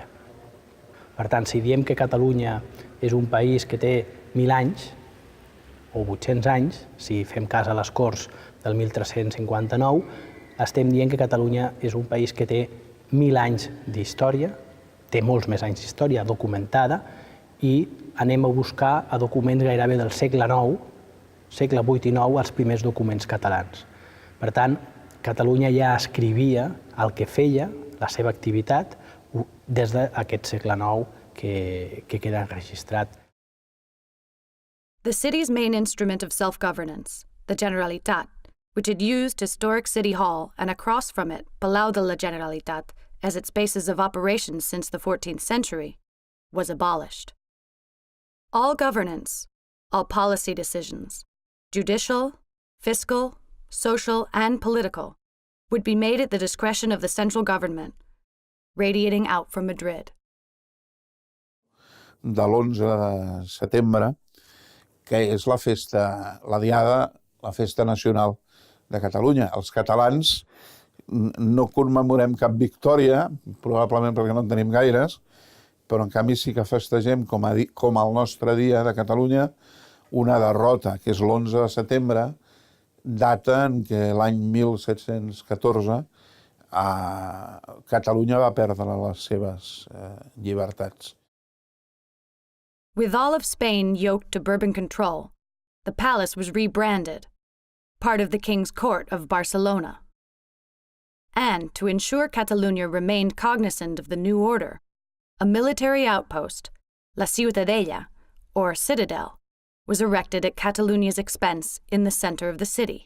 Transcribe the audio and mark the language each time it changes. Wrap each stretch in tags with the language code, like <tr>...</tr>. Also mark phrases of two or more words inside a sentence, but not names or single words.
<ca>Per tant, si diem que Catalunya és un país que té 1.000 anys, o 800 anys, si fem cas a les Corts del 1359, estem dient que Catalunya és un país que té 1.000 anys d'història, té molts més anys d'història documentada, i anem a buscar a documents gairebé del segle IX, segle VIII i IX, els primers documents catalans. Per tant, Catalunya ja escrivia el que feia, la seva activitat, des d'aquest segle IX que queda registrat.</ca> <en>The city's main instrument of self-governance, the Generalitat, which had used historic City Hall and across from it Palau de la Generalitat as its basis of operations since the 14th century, was abolished. All governance, all policy decisions, judicial, fiscal, social, and political, would be made at the discretion of the central government, radiating out from Madrid.</en> <ca>De l'11 de setembre, que és la festa, la Diada, la festa nacional de Catalunya. Els catalans no commemorem cap victòria, probablement perquè no en tenim gaires, però en canvi sí que festegem, com el nostre dia de Catalunya, una derrota, que és l'11 de setembre, data en què l'any 1714 Catalunya va perdre les seves llibertats.</ca> <en>With all of Spain yoked to Bourbon control, the palace was rebranded, part of the King's Court of Barcelona. And to ensure Catalonia remained cognizant of the new order, a military outpost, La Ciutadella, or Citadel, was erected at Catalunia's expense in the center of the city.</en>